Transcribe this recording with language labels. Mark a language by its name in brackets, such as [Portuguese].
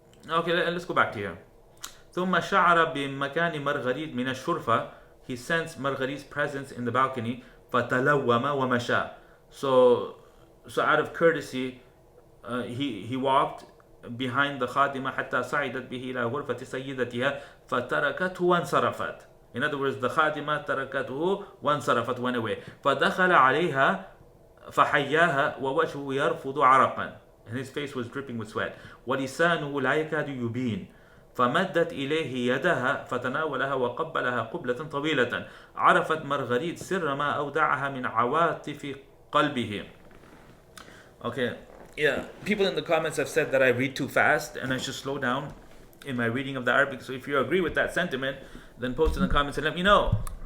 [English] Okay, let's go back to here. [Arabic] ثم شعر بمكان مارغريت من الشرفة, [English] he sensed Marguerite's presence in the balcony. [Arabic] فتلوم ومشى, [English] so out of courtesy he walked behind the [Arabic] خادمة حتى صعدت به إلى غرفة سيدتها فتركته وانصرفت. [English] In other words, the خادمة [Arabic] تركته وانصرفت, [English] went away. [Arabic] فدخل عليها فحياها ووجهه يرفض عرقا, [English] and his face was dripping with sweat. [Arabic] ولسانه لا يكاد يبين. فمدت إليه يدها فتناولها وقبلها قبلة طويلة. عرفت مارغريت سر ما أودعها من عواطف قلبه. [English] Okay, yeah, people in the comments have said that I read too fast and I should slow down in my reading of the Arabic. So if you agree with that sentiment, then post in the comments and let me know.